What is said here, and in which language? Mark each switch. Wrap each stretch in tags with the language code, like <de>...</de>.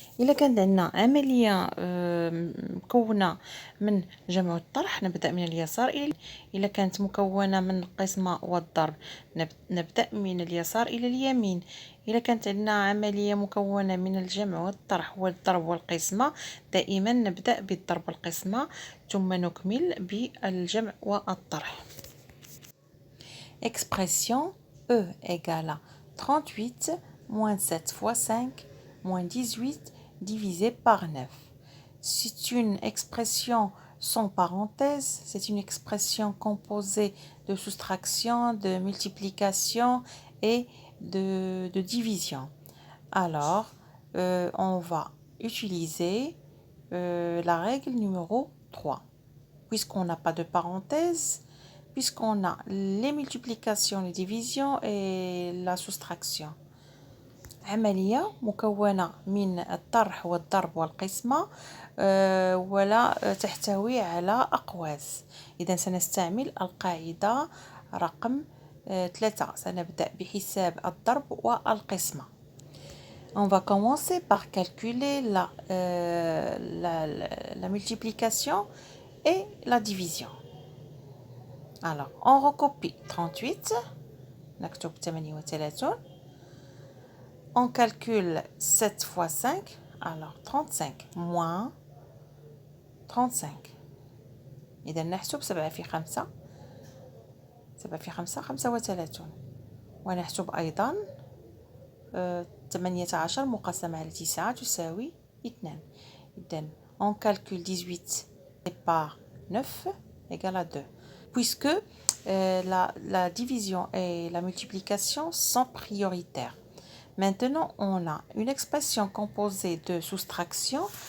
<ar>إلا كان عندنا عملية مكونة من جمع والطرح نبدأ من اليسار إلا كانت مكونة من القسمة والضرب نبدأ من اليسار إلى اليمين. إلا كانت عندنا عملية مكونة من الجمع والطرح والضرب والقسمة دائما نبدأ بالضرب والقسمة ثم نكمل بالجمع والطرح.</ar> <fr>Expression E égale à 38 moins 7 fois 5 moins 18 divisé par 9. C'est une expression sans parenthèse, c'est une expression composée de soustraction, de multiplication et de division. Alors, on va utiliser la règle numéro 3. Puisqu'on n'a pas de parenthèse, puisqu'on a les multiplications, les divisions et la soustraction.</fr> <ar>عملية مكونة من الطرح والضرب والقسمة ولا تحتوي على أقواس. إذا سنستعمل القاعدة رقم 3. سنبدأ بحساب الضرب والقسمة.</ar> <fr>On va commencer par calculer la multiplication et la division. Alors, on recopie 38.</fr> <ar>نكتب 38.</ar> <fr>On calcule 7 fois 5. Alors, 35 moins 35.</fr> <ar>إذا نحسب 7 في 5. 7 في 5 35. ونحسب أيضا 18 مقسم على 9 تساوي 2. إذن</ar> <fr>on calcule 18 par 9 égale à 2. Puisque la division et la multiplication sont prioritaires. Maintenant, on a une expression composée de soustraction.</fr>